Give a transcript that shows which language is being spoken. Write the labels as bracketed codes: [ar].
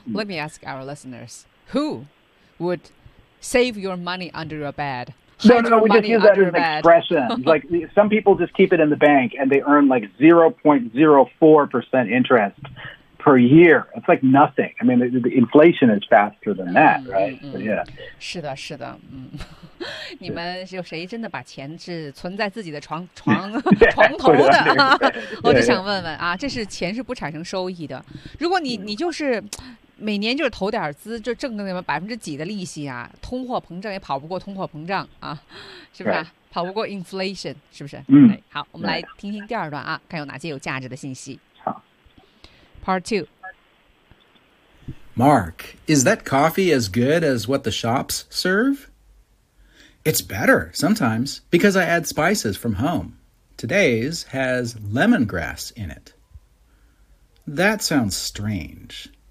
[en] Let me ask our listeners, who would save your money under your bed? No, we just use that as an expression. like, some people just keep it in the bank and they earn like 0.04% interest per year. It's like nothing. I mean, the inflation is faster than that, right? Yeah. [zh] 是的，是的。你们有谁真的把钱是存在自己的床头的？我就想问问啊，这是钱是不产生收益的。如果你就是。每年就是投点资，就挣个那么百分之几的利息啊，通货膨胀也跑不过通货膨胀啊，是不是、 [en] right. [zh] 跑不过 inflation, 是不是？嗯、 [en] right. [zh] 好，我们来听听第二段啊，看有哪些有价值的信息。好 [en] ，Part two. Mark, is that coffee as good as what the shops serve? It's better sometimes because I add spices from home. Today's has lemongrass in it. That sounds strange.